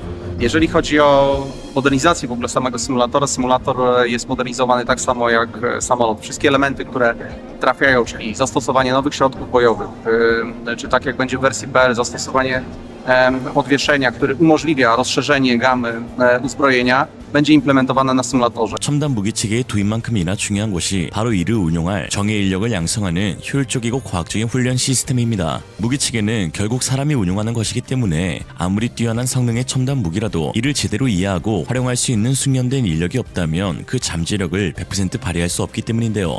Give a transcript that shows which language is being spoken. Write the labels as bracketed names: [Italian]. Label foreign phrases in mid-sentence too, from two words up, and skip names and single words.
[Polish] Jeżeli chodzi o modernizację w ogóle samego symulatora, symulator jest modernizowany tak samo jak samolot. Wszystkie elementy, które trafiają, czyli zastosowanie nowych środków bojowych, czy tak jak będzie w wersji PL, zastosowanie podwieszenia, który umożliwia rozszerzenie gamy uzbrojenia, będzie implementowane na symulatorze. [Korean] 첨단 무기 체계의 도입만큼이나 중요한 것이 바로 이를 운용할 정예 인력을 양성하는 효율적이고 과학적인 훈련 시스템입니다. 무기 체계는 결국 사람이 운용하는 것이기 때문에 아무리 뛰어난 성능의 첨단 무기라도 이를 제대로 이해하고 활용할 수 있는 숙련된 인력이 없다면 그 잠재력을 100% 발휘할 수 없기 때문인데요.